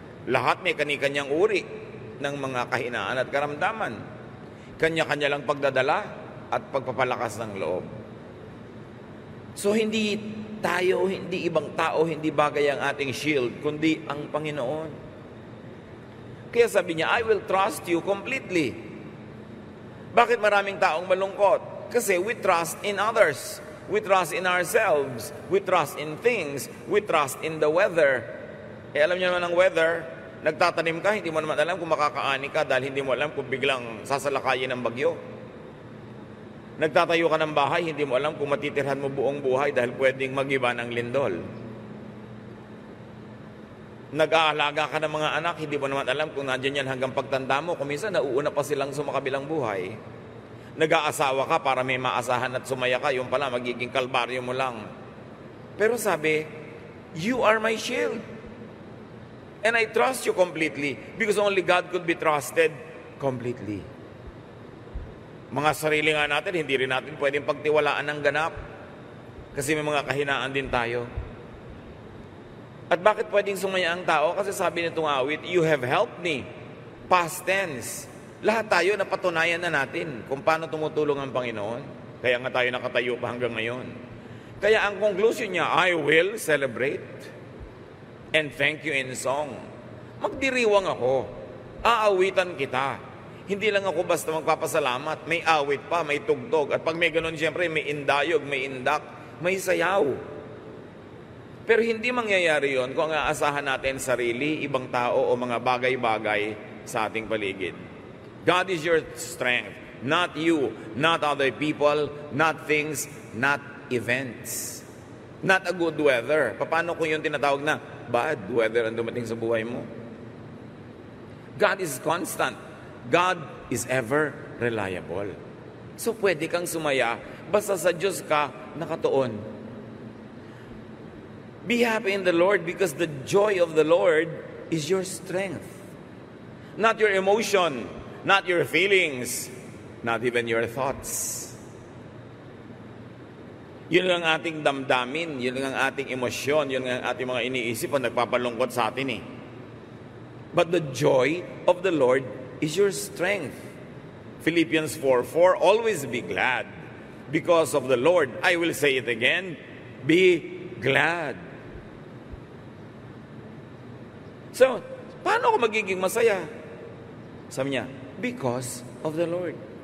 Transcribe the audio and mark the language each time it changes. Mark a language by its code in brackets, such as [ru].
[tl] Lahat may kani-kanyang uri ng mga kahinaan at karamdaman. Kanya-kanya lang pagdadala at pagpapalakas ng loob. So hindi tayo, hindi ibang tao, hindi bagay ang ating shield, kundi ang Panginoon. Kaya sabi niya, [en] I will trust you completely. [tl] Bakit maraming taong malungkot? Kasi [en] we trust in others. We trust in ourselves. We trust in things. We trust in the weather. [tl] Alam niyo naman ang weather, nagtatanim ka, hindi mo naman alam kung makakaani ka dahil hindi mo alam kung biglang sasalakayin ng bagyo. Nagtatayo ka ng bahay, hindi mo alam kung matitirhan mo buong buhay dahil pwedeng mag-iba ng lindol. Nag-aalaga ka ng mga anak, hindi mo naman alam kung nandiyan yan hanggang pagtanda mo. Kung minsan, nauuna pa silang sumakabilang buhay. Nag-aasawa ka para may maasahan at sumaya ka, yung pala magiging kalbaryo mo lang. Pero sabi, [en] you are my shield. And I trust you completely because only God could be trusted completely. [tl] Mga sarili nga natin, hindi rin natin pwedeng pagtiwalaan ng ganap kasi may mga kahinaan din tayo. At bakit pwedeng sumaya ang tao? Kasi sabi nitong awit, [en] you have helped me. Past tense. [tl] Lahat tayo napatunayan na natin kung paano tumutulong ang Panginoon. Kaya nga tayo nakatayo pa hanggang ngayon. Kaya ang conclusion niya, [en] I will celebrate and thank you in song. [tl] Magdiriwang ako aawitan kita. Hindi lang ako basta magpapasalamat, may awit pa, may tugtog. At pag may ganun, siyempre, may indayog, may indak, may sayaw. Pero hindi mangyayari yon kung ang aasahan natin sarili, ibang tao o mga bagay-bagay sa ating paligid. [en] God is your strength, not you, not other people, not things, not events. Not a good weather. [tl] Paano kung yung tinatawag na bad weather ang dumating sa buhay mo? [en] God is constant. God is ever reliable. [tl] So pwede kang sumaya basta sa Diyos ka nakatuon. [en] Be happy in the Lord because the joy of the Lord is your strength. Not your emotion, not your feelings, not even your thoughts. [tl] Yun ang ating damdamin, yun ang ating emosyon, yun ang ating mga iniisip ang nagpapalungkot sa atin eh. [en] But the joy of the Lord is your strength. Philippians 4:4, always be glad because of the Lord. I will say it again, be glad. [tl] So, paano ako magiging masaya? Sabi niya, [en] because of the Lord.